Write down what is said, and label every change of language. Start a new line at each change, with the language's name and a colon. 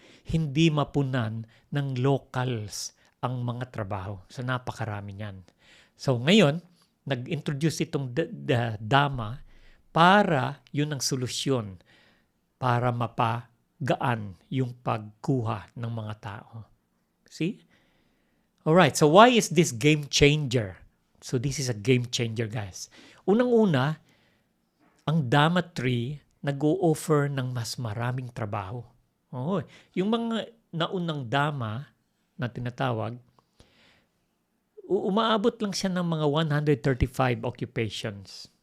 Filipino: Hindi mapunan ng locals ang mga trabaho. So napakarami niyan. So ngayon, nag-introduce itong DAMA para yun ang solusyon para mapagaan yung pagkuha ng mga tao.
English: See? Alright, so why is this game changer? So this is a game changer, guys.
Filipino: Unang-una, ang DAMA 3 nag-o-offer ng mas maraming trabaho. Oh, yung mga naunang DAMA na tinatawag, umaabot lang siya ng mga 135 occupations.